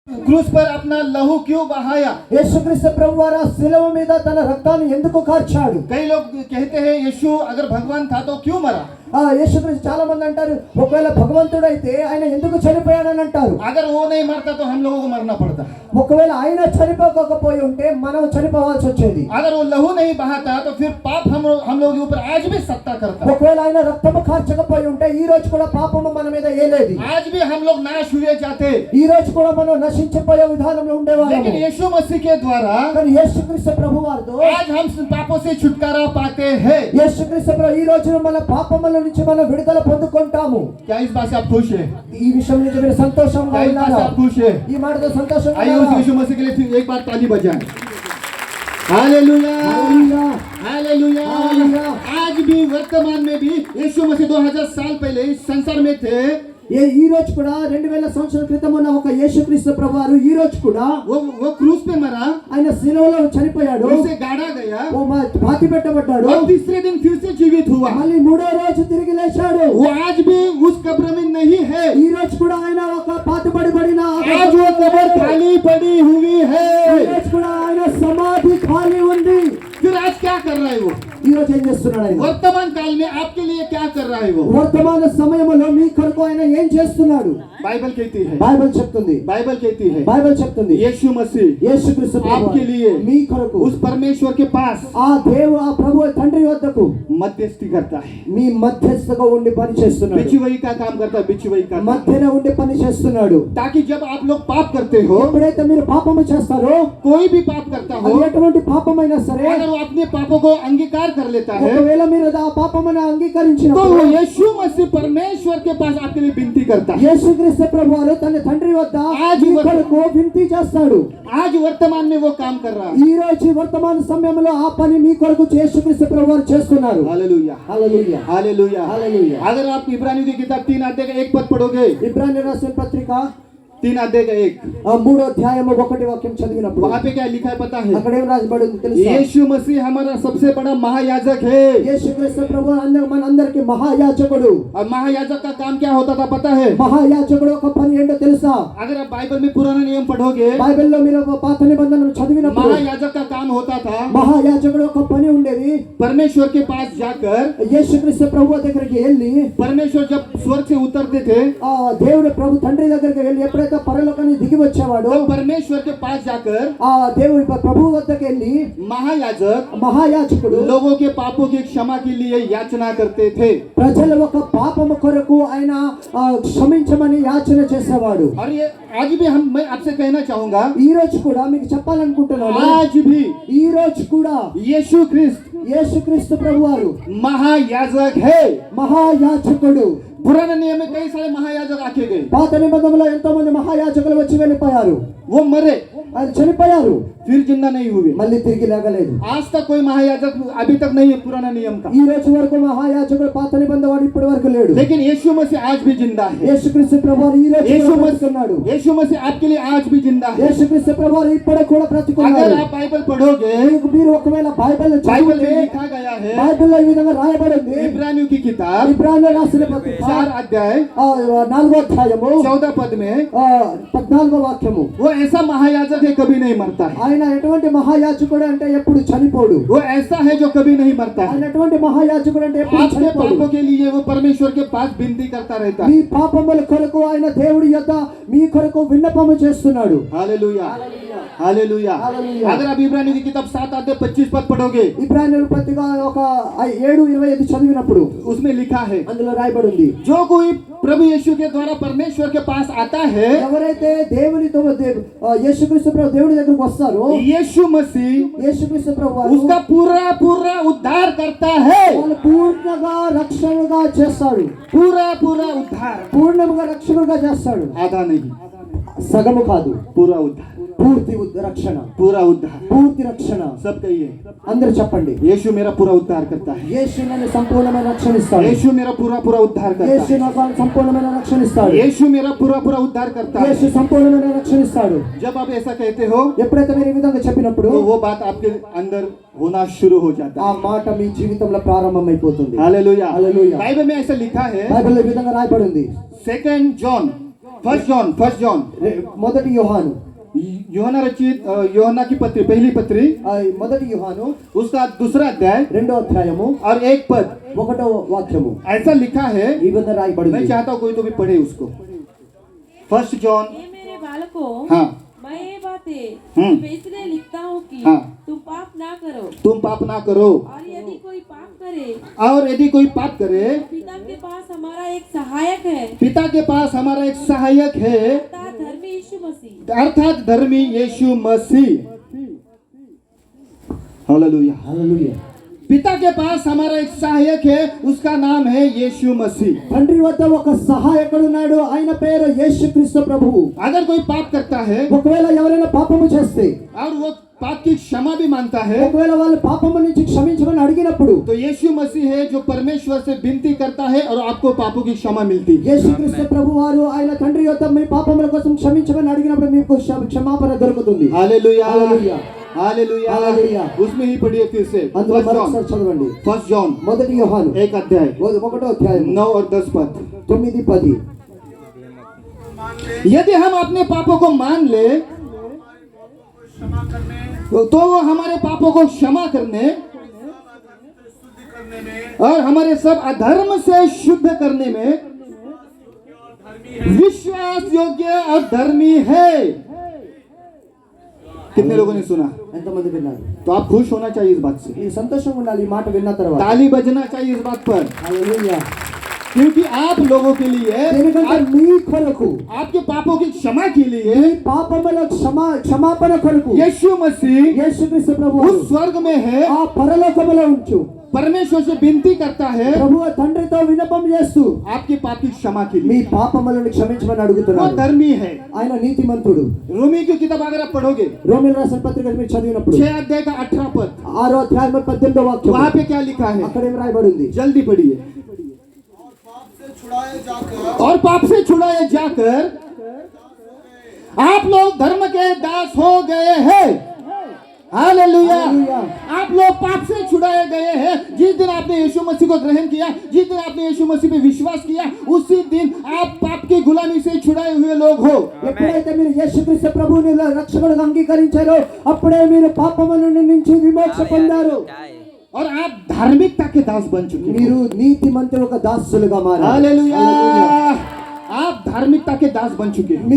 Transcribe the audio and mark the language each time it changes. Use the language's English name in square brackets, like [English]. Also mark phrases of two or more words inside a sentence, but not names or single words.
[Hindi] क्रूस पर अपना लहू क्यों बहाया। [Telugu] యేసుక్రీస్తు ప్రభువారు ఆ శిలువ మీద తన రక్తాన్ని ఎందుకు కార్చాడు? [Hindi] कई लोग कहते हैं यीशु अगर भगवान था तो क्यों मरा। [Telugu] యేసుక్రీస్తు చాలా మంది అంటారు ఒకవేళ భగవంతుడైతే ఆయన ఎందుకు చనిపోయాడని అంటారు. [Hindi] अगर वो नहीं मरता तो हम लोगों को मरना पड़ता। [Telugu] ఒకవేళ ఆయన చనిపోకపోయి ఉంటే మనం చనిపోవాల్సి వచ్చేది. [Hindi] अगर वो लहू नहीं बहाता तो फिर पाप हम लोग के ऊपर आज भी सत्ता करता। [Telugu] ఒకవేళ ఆయన రక్తము కార్చకపోయి ఉంటే ఈ రోజు కూడా పాపము మన మీద ఏలేది. [Hindi] आज भी हम लोग नाश हुए जाते। [Telugu] ఈ రోజు కూడా మనం నశించిపోయే విధానంలో ఉండేవాళ్ళము. [Hindi] लेकिन यीशु मसीह के द्वारा [Telugu] కానీ యేసుక్రీస్తు ప్రభువారితో [Hindi] आज हम पापों से छुटकारा पाते हैं। [Telugu] యేసుక్రీస్తు ప్రభు ఈ రోజు మన పాపముల నుంచి మనం విడుదల పొందుకుంటాము. [Hindi] क्या इस बात से आप खुश हैं? [Telugu] ఈ విషయం నుంచి మీరు సంతోషంగా [Hindi] क्या इस बात से [Telugu] ఉన్నారా? [Hindi] आप खुश हैं? [Telugu] ఈ మాటతో సంతోషంగా [Hindi] आइए उस [Telugu] ఉన్నారా? [Hindi] यीशु मसीह के लिए फिर एक बार ताली बजाएं। हालेलुया [Telugu] హల్లెలూయా. [Hindi] हालेलुया। हालेलुया। आज भी वर्तमान में भी यीशु मसीह 2000 साल पहले इस संसार में थे। [Telugu] ఈ రోజు కూడా 2000 సంవత్సరాల క్రితం ఉన్న ఒక యేసుక్రీస్తు ప్రభువారు ఈ రోజు కూడా [Hindi] वो क्रूस पे मरा, [Telugu] ఆయన శిలువలో చనిపోయాడు. [Hindi] उसे गाड़ा गया, [Telugu] పాతి పెట్టబడ్డాడు. [Hindi] और तीसरे दिन फिर से जीवित हुआ। [Telugu] మళ్ళీ మూడో రోజు తిరిగి లేచాడు. [Hindi] वो आज भी उस कब्र में नहीं है। [Telugu] ఈ రోజు కూడా ఆయన ఒక పాతిపడిన [Hindi] आज वो कब्र खाली पड़ी हुई है। [Telugu] ఈ రోజు కూడా ఆయన సమాధి ఖాళీ ఉంది. [Hindi] फिर आज क्या कर रहा है वो? [Telugu] ఈ రోజు ఏం చేస్తున్నాడు ఆయన? [Hindi] वर्तमान काल में आपके लिए क्या कर रहा है वो? [Telugu] వర్తమాన సమయంలో మీ కొరకు ఆయన ఏం చేస్తున్నాడు? [Hindi] बाइबल कहती है, [Telugu] బైబిల్ చెప్తుంది. [Hindi] बाइबल कहती है [Telugu] బైబిల్ చెప్తుంది [Hindi] यीशु मसीह [Telugu] యేసుక్రీస్తు ప్రభువారు [Hindi] आपके लिए [Telugu] మీ కొరకు [Hindi] उस परमेश्वर के पास [Telugu] ఆ ప్రభు తండ్రి వద్దకు [Hindi] मध्यस्थी करता है। [Telugu] మీ మధ్యస్థగా ఉండి పని చేస్తున్నాడు. [Hindi] बिचुवई का काम करता है, बिचुवई का काम। [Telugu] మధ్యన ఉండి పని చేస్తున్నాడు. [Hindi] ताकि जब आप लोग पाप करते हो, [Telugu] ఎప్పుడైతే మీరు పాపము చేస్తారో [Hindi] कोई भी पाप करता हो, [Telugu] అది ఎటువంటి పాపమైనా సరే [Hindi] अगर वो अपने पापों को अंगीकार कर लेता है [Telugu] ఒకవేళ మీరు ఆ పాపమును [Hindi] तो [Telugu] అంగీకరించినప్పుడు [Hindi] वो यीशु मसीह परमेश्वर के पास आपके लिए विनती करता है। [Telugu] యేసుక్రీస్తు ప్రభువారు తన తండ్రి వద్ద [Hindi] आज [Telugu] మీ కొరకు వింతి చేస్తాడు. [Hindi] आज वर्तमान में वो काम कर रहा है। [Telugu] ఈ రోజు వర్తమాన సమయంలో ఆ పని మీ కొరకు యేసుక్రీస్తు ప్రభువారు చేస్తున్నారు. [Hindi] हालेलुया, [Telugu] హల్లెలూయా. [Hindi] हालेलुया, हालेलुया। अगर आप इब्रानियों की किताब 3 अध्याय का 1 पद पढ़ोगे, [Telugu] ఇబ్రానీయుల రాసిన పత్రిక [Hindi] 3 अध्याय का 1, [Telugu] 3వ అధ్యాయము 1వ వాక్యం చదివినప్పుడు [Hindi] वहां पे क्या लिखा है पता है? [Telugu] అక్కడ ఏం రాయబడి ఉంది తెలుసా? [Hindi] यीशु मसीह हमारा सबसे बड़ा महायाजक है। [Telugu] యేసుక్రీస్తు ప్రభువు మనందరికీ మహాయాజకుడు. [Hindi] और महायाजक का काम क्या होता था पता है? [Telugu] మహాయాజకుడు ఒక పని ఏంటో తెలుసా? [Hindi] अगर आप बाइबल में पुराना नियम पढ़ोगे, [Telugu] బైబిల్లో మీరు పాత నిబంధనను చదివినప్పుడు [Hindi] महायाजक का काम होता था [Telugu] మహాయాజకుడు ఒక పని ఉండేది. [Hindi] परमेश्वर के पास जाकर, [Telugu] యేసుక్రీస్తు ప్రభువు దగ్గరికి వెళ్ళి [Hindi] परमेश्वर जब स्वर्ग से उतरते थे [Telugu] ఆ దేవుడు ప్రభు తండ్రి దగ్గరికి వెళ్ళి ఎప్పుడైతే పరలోకానికి దిగి వచ్చేవాడు [Hindi] तो परमेश्वर के पास जाकर [Telugu] ఆ దేవుడి ప్రభు వద్దకు వెళ్ళి [Hindi] महायाजक [Telugu] మహాయాజకుడు [Hindi] लोगों के पापों की क्षमा के लिए याचना करते थे। [Telugu] ప్రజల ఒక పాపము కొరకు ఆయన క్షమించమని యాచన చేసేవాడు. [Hindi] और ये आज भी मैं आपसे कहना चाहूंगा, [Telugu] ఈ రోజు కూడా మీకు చెప్పాలనుకుంటున్నాను, [Hindi] आज भी [Telugu] ఈ రోజు కూడా [Hindi] यीशु ख्रिस्त [Telugu] యేసుక్రీస్తు ప్రభువారు [Hindi] महायाजक है। [Telugu] మహాయాజకుడు. [Hindi] पुराने नियम में कई सारे महायाजक आके गए, [Telugu] పాత నిబంధనలో ఎంతో మంది మహాయాజకులు వచ్చి వెళ్ళిపోయారు. [Hindi] वो मरे [Telugu] ఆయన చనిపోయారు, [Hindi] फिर जिंदा नहीं हुए। [Telugu] మళ్ళీ తిరిగి లేగలేదు. [Hindi] आज तक कोई महायाजक अभी तक नहीं है पुराना नियम का। [Telugu] ఈ రోజు వరకు మహాయాజకుడు పాత నిబంధన వాడు ఇప్పటి వరకు లేడు. [Hindi] लेकिन यीशु मसीह आज भी जिंदा है। [Telugu] యేసుక్రీస్తు ప్రభువారు ఈ రోజు [Hindi] यीशु [Telugu] కూడా బ్రతికున్నాడు. [Hindi] मसीह यीशु मसीह आपके लिए आज भी जिंदा है। [Telugu] యేసుక్రీస్తు ప్రభువారు ఇప్పటికి కూడా [Hindi] अगर [Telugu] బ్రతికున్నాడు. [Hindi] आप बाइबल पढ़ोगे, [Telugu] మీరు ఒకవేళ బైబిల్ [Hindi] बाइबल [Telugu] చదివితే [Hindi] में लिखा गया है, [Telugu] బైబిల్లో ఈ విధంగా రాయబడింది. [Hindi] इब्रानियों की किताब [Telugu] ఇబ్రానీయుల రాసిన పత్రిక [Hindi] 4 अध्याय [Telugu] 4వ అధ్యాయము [Hindi] 14 पद में [Telugu] 14వ వాక్యము, [Hindi] वो ऐसा महायाजक है कभी नहीं मरता है। [Telugu] ఆయన ఎటువంటి మహాయాజకుడు అంటే ఎప్పుడు చనిపోడు. [Hindi] वो ऐसा है जो कभी नहीं मरता है। [Telugu] ఆయన ఎటువంటి మహాయాజకుడు అంటే ఎప్పుడు [Hindi] आपके [Telugu] చనిపోడు. [Hindi] पापों के लिए वो परमेश्वर के पास विनती करता रहता [Telugu] మీ [Hindi] है। [Telugu] పాపముల కొరకు ఆయన దేవుడి యొద్ద మీ కొరకు విన్నపము చేస్తున్నాడు. [Hindi] हालेलुया, हालेलुया। हालेलुया। अगर आप इब्रानियों की किताब 7 अध्याय 25 पद पढ़ोगे, [Telugu] ఇబ్రానీయుల పత్రిక 7:25 చదివినప్పుడు [Hindi] उसमें लिखा है, [Telugu] అందులో రాయబడి ఉంది, [Hindi] जो कोई प्रभु यीशु के द्वारा परमेश्वर के पास आता है, [Telugu] ఎవరైతే యేసుక్రీస్తు ప్రభు దేవుడి దగ్గరకు వస్తారో [Hindi] यीशु मसीह [Telugu] యేసుక్రీస్తు ప్రభు వారు [Hindi] उसका पूरा पूरा उद्धार करता है। [Telugu] వాళ్ళు పూర్ణంగా రక్షణగా చేస్తాడు. [Hindi] पूरा पूरा उद्धार, [Telugu] పూర్ణంగా రక్షణగా చేస్తాడు. [Hindi] आधा नहीं, [Telugu] సగము కాదు, [Hindi] पूरा उद्धार, [Telugu] పూర్తి రక్షణ, [Hindi] पूरा उद्धार। [Telugu] పూర్తి రక్షణ. [Hindi] सब कहिए, [Telugu] అందరూ చెప్పండి, [Hindi] यीशु मेरा पूरा उद्धार करता है। [Telugu] యేసు నన్ను సంపూర్ణమైన రక్షణ ఇస్తాడు. [Hindi] यीशु मेरा पूरा पूरा उद्धार करता [Telugu] యేసు [Hindi] है। [Telugu] నాకు సంపూర్ణమైన రక్షణ ఇస్తాడు. [Hindi] यीशु मेरा पूरा पूरा उद्धार करता है। [Telugu] యేసు సంపూర్ణమైన రక్షణ ఇస్తాడు. [Hindi] जब आप ऐसा कहते हो [Telugu] ఎప్పుడైతే మీరు ఈ విధంగా చెప్పినప్పుడు [Hindi] तो वो बात आपके अंदर होना शुरू हो जाता [Telugu] ఆ [Hindi] है। [Telugu] మాట మీ జీవితంలో ప్రారంభమైపోతుంది. [Hindi] हालेलुया, हालेलुया। बाइबल में ऐसा लिखा है, [Telugu] బైబిల్లో ఈ విధంగా రాయబడి ఉంది. [Hindi] 2 जॉन फर्स्ट जॉन [Telugu] మొదటి యోహాను [Hindi] यूहन्ना रचित यूहन्ना की पत्री पहली पत्री [Telugu] మొదటి యోహాను [Hindi] उसका दूसरा अध्याय [Telugu] రెండో అధ్యాయము [Hindi] और एक पद [Telugu] ఒకటో వాక్యము [Hindi] ऐसा लिखा है, [Telugu] ఈ విధంగా రాయబడింది. [Hindi] मैं चाहता हूँ कोई तो भी पढ़े उसको. फर्स्ट जॉन. हे मेरे बालकों, हाँ मैं ये बातें हम्म। मैं इसलिए लिखता हूँ कि हाँ। तुम पाप ना करो, तुम पाप ना करो, और यदि कोई पाप करे और यदि कोई पाप करे पिता के पास हमारा एक सहायक है, पिता के पास हमारा एक सहायक है, अर्थात धर्मी यीशु मसीह. अर्थात धर्मी यीशु मसीह. हालेलुया. [Telugu] హల్లెలూయా. [Hindi] पिता के पास हमारा एक सहायक है, उसका नाम है यीशु मसीह. [Telugu] తండ్రి వద్ద ఒక సహాయకుడు ఉన్నాడు, ఆయన పేరు యేసుక్రీస్తు ప్రభువు. [Hindi] अगर कोई पाप करता है [Telugu] ఒకవేళ ఎవరైనా పాపము చేస్తే [Hindi] और वो पाप की क्षमा भी मांगता है, [Telugu] ఒకవేళ వాళ్ళు పాపము నుంచి క్షమించమని అడిగినప్పుడు [Hindi] तो यीशु मसीह है जो परमेश्वर से विनती करता है और आपको पापों की क्षमा मिलती है. [Telugu] యేసుక్రీస్తు ప్రభు వారు ఆయన తండ్రి యొద్ద మీ పాపముల కోసం క్షమించమని అడిగినప్పుడు మీకు క్షమాపణ దొరుకుతుంది. [Hindi] हालेलुया. हालेलुया. हालेलुया. हालेलुया. उसमें ही पढ़िए फिर से. [Telugu] అందులో మరొకసారి చదవండి. [Hindi] फर्स्ट जॉन [Telugu] మొదటి యోహాను [Hindi] एक अध्याय [Telugu] ఒకటో అధ్యాయం [Hindi] 9 और 10 पद. [Telugu] 9-10. [Hindi] यदि हम अपने पापों को मान ले तो वो हमारे पापों को क्षमा करने और हमारे सब अधर्म से शुद्ध करने में विश्वास योग्य और धर्मी है. कितने लोगों ने सुना? [Telugu] ఎంతమంది విన్నారు? [Hindi] तो आप खुश होना चाहिए इस बात से, [Telugu] ఈ సంతోషంగా ఉండాలి ఈ మాట విన్న తర్వాత. [Hindi] ताली बजना चाहिए इस बात पर, [Telugu] హల్లెలూయా. [Hindi] क्योंकि आप लोगों के लिए [Telugu] ఎందుకంటే మీ కొరకు [Hindi] आपके पापों की क्षमा के लिए [Telugu] పాపముల క్షమాపణ కొరకు [Hindi] यीशु मसीह [Telugu] యేసుక్రీస్తు ప్రభువు [Hindi] उस स्वर्ग में है, [Telugu] ఆ పరలోకములో ఉంచు [Hindi] परमेश्वर से विनती करता है [Telugu] ప్రభువు తండ్రితో విన్నపం చేస్తూ [Hindi] आपके पाप की क्षमा के [Telugu] మీ [Hindi] लिए. [Telugu] పాపములను క్షమించమని [Hindi] वो [Telugu] అడుగుతున్నాడు. [Hindi] धर्मी है. [Telugu] ఆయన నీతిమంతుడు. [Hindi] रोमी की किताब अगर आप पढ़ोगे [Telugu] రోమీయుల రాసిన పత్రిక మీరు చదివినప్పుడు [Hindi] 6 अध्याय का 18 पद, [Telugu] 6వ అధ్యాయం 18వ వాక్యం [Hindi] वहां पे क्या लिखा है? [Telugu] అక్కడ ఏం రాయబడి ఉంది? [Hindi] जल्दी पढ़िए. और पाप से छुड़ाए जाकर आप लोग धर्म के दास हो गए हैं. हालेलुया. हालेलुया. आप लोग पाप से छुड़ाए गए हैं. जिस दिन आपने यीशु मसीह को ग्रहण किया, जिस दिन आपने यीशु मसीह पे विश्वास किया, उसी दिन आप पाप की गुलामी से छुड़ाए हुए लोग हो. [Telugu] ఎప్పుడైతే మీరు యేసుక్రీస్తు ప్రభువుని రక్షకుడిగా అంగీకరించారో అప్పుడే మీరు పాపముల నుంచి విమోక్ష పొందారు. [Hindi] और आप धार्मिकता के दास बन चुके हैं. [Telugu] మీరు నీతిమంతులు ఒక దాసులుగా మారారు. [Hindi] हालेलुया. आप धार्मिकता के दास बन चुके हैं.